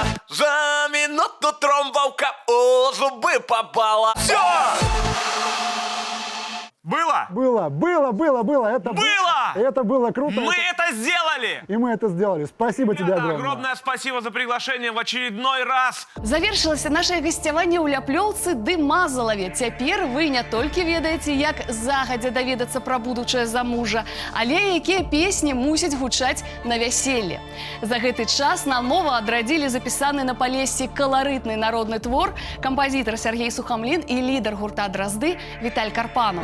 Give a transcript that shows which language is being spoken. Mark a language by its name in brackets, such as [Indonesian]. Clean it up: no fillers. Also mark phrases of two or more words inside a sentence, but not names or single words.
[Russian] За минуту тром волкам у зубы попала. Все! Было? Было. Это было круто. Мы это сделали! И мы это сделали. Спасибо тебе огромное. Огромное спасибо за приглашение в очередной раз. [Belarusian] Завершылася наше гасцяванне ў ляплёўцы ды Мазалаве. Цяпер вы не толькі ведаеце, як загадзя даведацца пра будучае замужжа, але якія песні мусяць гучаць на вяселле. За гэты час на ново адрадзілі запісаны на Палессі каларытны народны твор кампазітар Сергей Сухамлін і лідар гурта «Дразды» Віталь Карпанов.